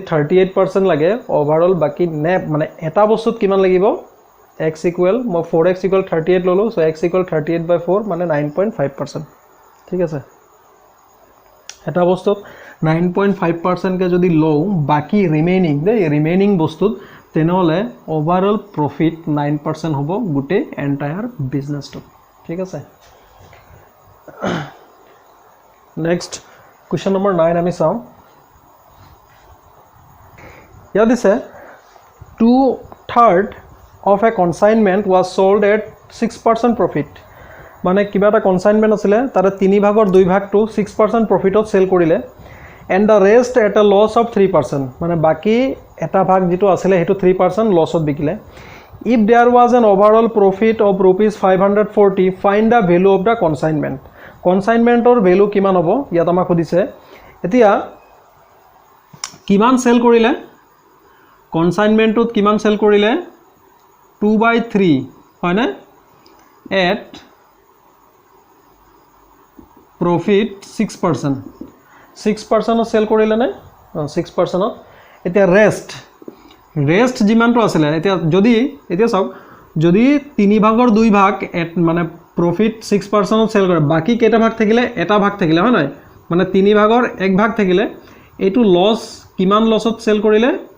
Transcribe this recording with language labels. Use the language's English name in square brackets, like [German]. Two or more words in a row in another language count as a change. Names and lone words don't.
[Assamese] 38% লাগে ওভাৰঅল বাকি নে মানে এটা বস্তুত কিমান লাগিব x = মই 4x = 38 ললো সো x = 38/4 মানে 9.5% ঠিক আছে এটা বস্তুত 9.5% কে যদি লও বাকি ৰিমেইনিং বস্তুত তেনেহলে [English] overall profit [Assamese] 9% হ'ব গুটে এন্টায়াৰ বিজনেছটো ঠিক আছে [English] next question number [Assamese] 9 আমি চাও ইয়াত দিছে [English] 2/3 of a consignment was sold at 6% profit [Assamese] মানে কিবা এটা কনসাইনমেন্ট আছিল তাৰে 3 ভাগৰ 2 ভাগটো 6% প্ৰফিটত সেল কৰিলে [English] and the rest at a loss of 3% [Assamese] মানে বাকি এটা ভাগ যেটো আছিল হেতু 3% লছত বিকিলে [English] if there was an overall profit of ₹540 find the value of the consignment [Assamese] consignmentor value কিমান হ'ব ইয়াত আমাক খুদিছে এতিয়া কিমান সেল কৰিলে কনসাইনমেন্টত কিমান সেল কৰিলে 2/3 হয় না at profit 6% 6% সেল কৰিলে না 6% এতিয়া ৰেস্ট যিমানটো আছিল এতিয়া চাওক যদি 3 ভাগৰ 2 ভাগ মানে profit 6% সেল কৰে বাকি কেটা ভাগ থাকিলে এটা ভাগ থাকিলে হয় নাই মানে 3 ভাগৰ 1 ভাগ থাকিলে এটো লস কিমান লসত সেল কৰিলে